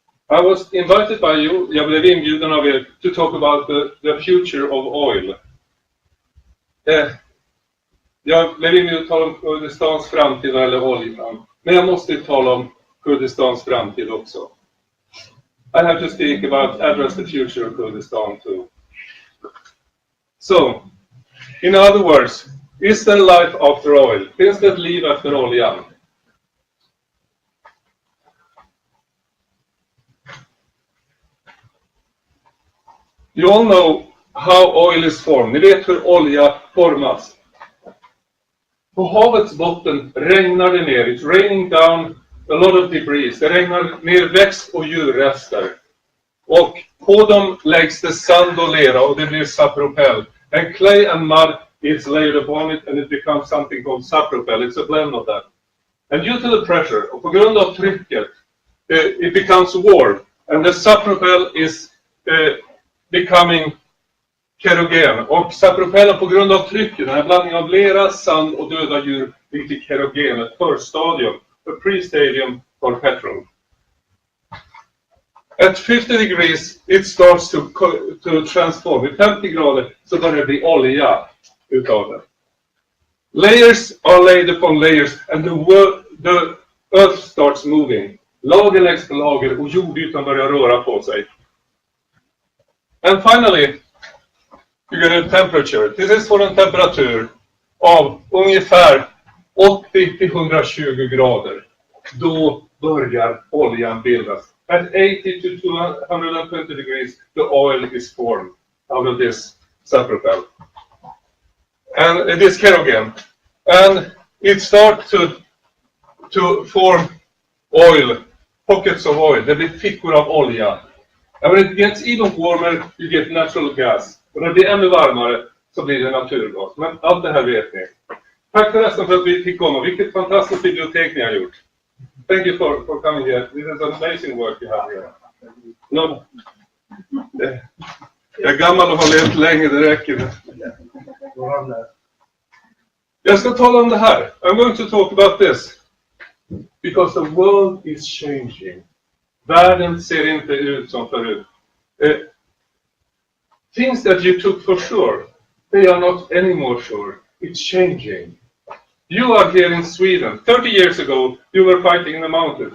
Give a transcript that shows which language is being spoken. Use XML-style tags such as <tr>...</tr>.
<en>I was invited by you,</en> <sv>jag blev inbjuden av er,</sv> <en>to talk about the future of oil.</en> <sv>Jag blev inbjuden att tala om Kurdistans framtid eller oljan. Men jag måste tala om Kurdistans framtid också.</sv> <en>I have to speak about address the future of Kurdistan too. So, in other words, is there life after oil?</en> <sv>Finns det ett liv efter oljan?</sv> <en>You all know how oil is formed.</en> <sv>Ni vet hur olja formas. På havets botten regnar det ner.</sv> <en>It's raining down a lot of debris.</en> <sv>Det regnar ner växt- och djurrester. Och på dem läggs det sand och lera och det blir sapropel.</sv> <en>And clay and mud is laid upon it and it becomes something called sapropel. It's a blend of that. And due to the pressure,</en> <sv>och på grund av trycket,</sv> <en>it becomes warm. And the sapropel is becoming kerogen.</en> <sv>Och sapropellen på grund av trycket, den här blandningen av lera, sand och döda djur, blir till kerogen, ett förstadium,</sv> <en>a pre-stadium for petrol. At 50 degrees it starts to transform.</en> <sv>Vid 50 grader så börjar det bli olja utav det.</sv> <en>Layers are laid upon layers and the earth starts moving.</en> <sv>Lager läggs på lager och jordytan börjar röra på sig.</sv> <en>And finally, you get a temperature. This is for</en> <sv>en temperatur av ungefär 80-120 grader. Då börjar oljan bildas.</sv> <en>At 80 to 220 degrees, the oil is formed out of this sapropel. And it is kerogen. And it starts to form oil, pockets of oil.</en> <sv>Det blir fickor av olja.</sv> <en>And when it gets even warmer, you get natural gas.</en> <sv>Och när det blir ännu varmare så blir det naturgas. Men allt det här vet ni. Tack förresten för att vi fick komma. Vilket fantastiskt bibliotek ni har gjort.</sv> <en>Thank you for coming here. This is amazing work you have here. No.</en> <sv>Jag är gammal och har levt länge, det räcker. Jag ska tala om det här.</sv> <en>I'm going to talk about this. Because the world is changing.</en> <sv>Världen ser inte ut som förut.</sv> <en>Things that you took for sure, they are not anymore sure. It's changing. You are here in Sweden. 30 years ago, you were fighting in the mountains.</en>